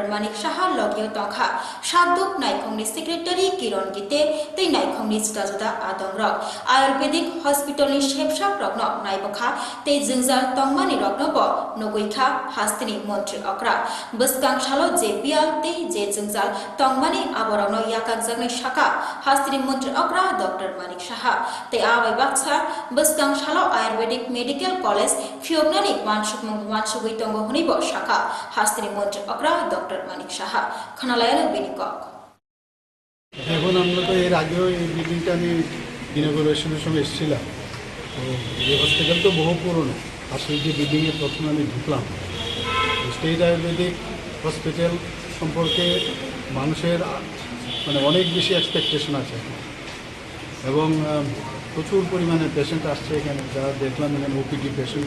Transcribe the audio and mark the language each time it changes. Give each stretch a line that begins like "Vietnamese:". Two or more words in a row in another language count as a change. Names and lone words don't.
Kok Borok: Manik Saha logyo tongkha Saduk Naikhongni Secretary Kiron Gite tei Naikhongni juda adongrok Ayurvedic Hospital ni shepshap rokno naibakha tei jingjal tongmani rokno bo nogoikha Hastini Montri Akra buskang shalo je bial tei je jingjal tongmani aborano yakak jagnai shaka hastini mantri akra Dr. Manik Saha te abai baksa buskang shalo Ayurvedic Medical College fiobnani wansugui tongo hunibo shaka hastini mantri akra Dr. Manik Saha khanalayana binikok
Bangla: এখন আমরা তো এর আগেও এই বিল্ডিংটা আমি ইনগুরেশনের সময় এসেছিলাম তো এই হসপিটাল তো বহু পুরনো আর সেই যে বিল্ডিংয়ে প্রথমে আমি ঢুকলাম স্টেট আয়ুর্বেদিক হসপিটাল সম্পর্কে মানুষের মানে অনেক বেশি এক্সপেকটেশন আছে এবং প্রচুর পরিমাণে পেশেন্ট আসছে এখানে যারা দেখলাম এখানে
English: OPD patient